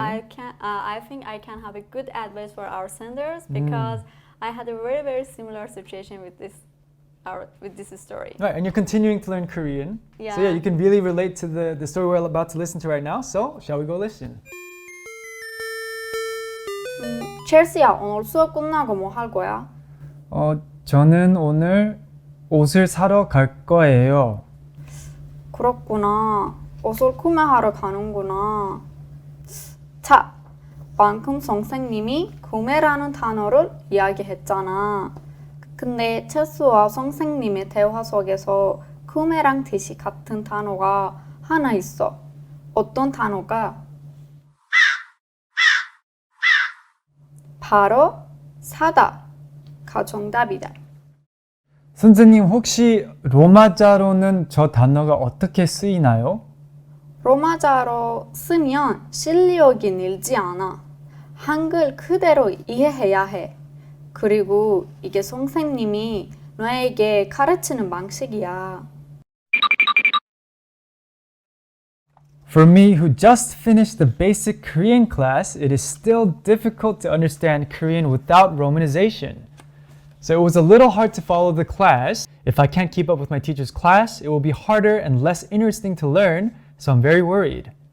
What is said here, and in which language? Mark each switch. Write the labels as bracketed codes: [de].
[en] I can. I think I can have a good advice for our senders because I had a very, very similar situation with this story. Right, and you're continuing to learn Korean. Yeah. So yeah, you can really relate to the story we're about to listen to right now. So, shall we go listen? [ko] 첼시야, 오늘 수업 끝나고 뭐 할 거야? 저는 오늘 옷을 사러 갈 거예요. 그렇구나. 옷을 구매하러 가는구나. 자, 방금 선생님이 구매라는 단어를 이야기했잖아. 근데 첼시와 선생님의 대화 속에서 구매랑 뜻이 같은 단어가 하나 있어. 어떤 단어가? 바로 사다가 정답이다. 선생님 혹시 로마자로는 저 단어가 어떻게 쓰이나요? 로마자로 쓰면 실력이 늘지 않아. 한글 그대로 이해해야 해. 그리고 이게 선생님이 너에게 가르치는 방식이야. [en] For me, who just finished the basic Korean class, it is still difficult to understand Korean without romanization. So it was a little hard to follow the class. If I can't keep up with my teacher's class, it will be harder and less interesting to learn, so I'm very worried.